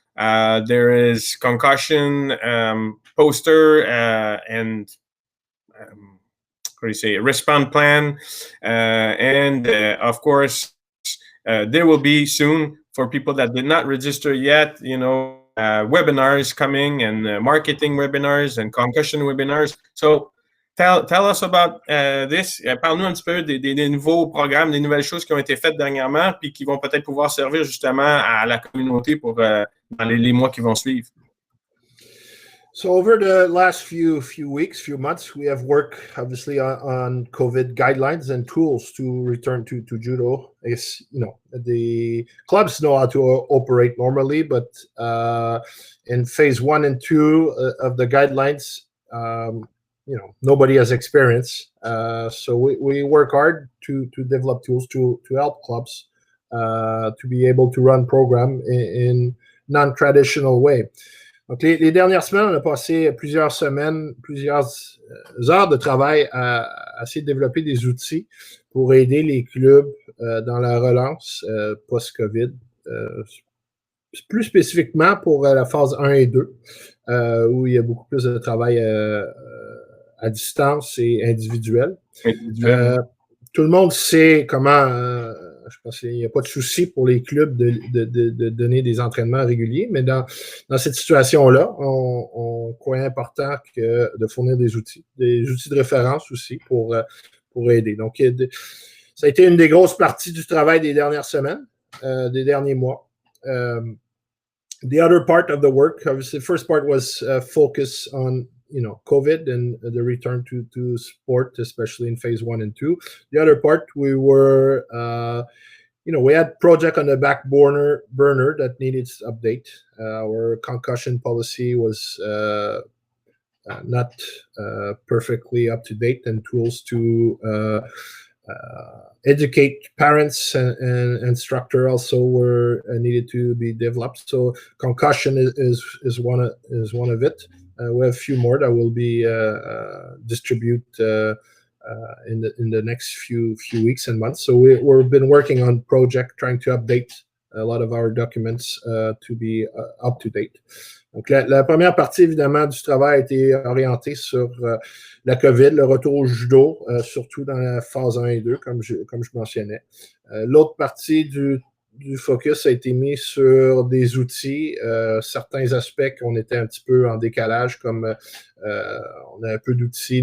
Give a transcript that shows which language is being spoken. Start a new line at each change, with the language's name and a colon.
English: There is concussion poster and response plan, and of course there will be soon, for people that did not register yet, webinars coming, and marketing webinars and concussion webinars. So tell us about this.
French: Parle-nous un petit peu des nouveaux programmes, des nouvelles choses qui ont été faites dernièrement, puis qui vont peut-être pouvoir servir justement à la communauté pour dans les mois qui vont suivre.
English: So over the last few months, we have worked obviously on COVID guidelines and tools to return to judo. The clubs know how to operate normally, but in phase 1 and 2 of the guidelines, nobody has experience. So we work hard to develop tools to help clubs to be able to run program in non-traditional way.
French: Donc, les dernières semaines, on a passé plusieurs heures de travail à essayer de développer des outils pour aider les clubs dans la relance post-COVID. Plus spécifiquement pour la phase 1 et 2, où il y a beaucoup plus de travail à distance et individuel. Tout le monde sait comment... je pense qu'il n'y a pas de souci pour les clubs de donner des entraînements réguliers, mais dans cette situation-là, on croit important de fournir des outils de référence aussi pour pour aider. Donc, ça a été une des grosses parties du travail des dernières semaines, des derniers mois.
English: The other part of the work, obviously, the first part was focus on COVID and the return to sport, especially in phase 1 and 2. The other part, we were we had project on the back burner that needed update. Our concussion policy was not perfectly up to date, and tools to educate parents and instructor also were needed to be developed. So concussion is one of it. We have a few more that will be distribute in the next few weeks and months. So we've been working on project trying to update a lot of our documents to be up to date.
French: Donc, la première partie, évidemment, du travail a été orientée sur la COVID, le retour au judo, surtout dans la phase 1 et 2, comme je mentionnais. L'autre partie du focus a été mis sur des outils, certains aspects qu'on était un petit peu en décalage, comme on a un peu d'outils.